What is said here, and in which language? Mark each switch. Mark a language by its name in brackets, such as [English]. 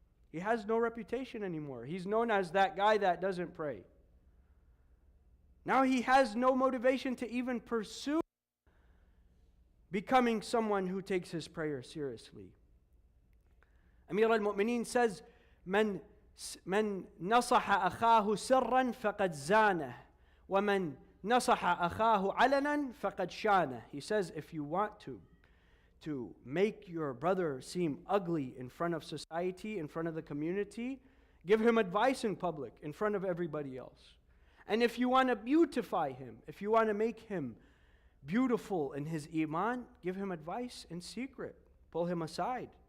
[English] He has no reputation anymore. He's known as that guy that doesn't pray. Now he has no motivation to even pursue becoming someone who takes his prayer seriously. Amir al-Mu'mineen says, [Arabic] من من نصح أخاه سرا فقد زانه ومن نصح أخاه علنا فقد شانه. [English] He says, if you want to make your brother seem ugly in front of society, in front of the community, give him advice in public, in front of everybody else. And if you want to beautify him, if you want to make him beautiful in his iman, give him advice in secret. Pull him aside.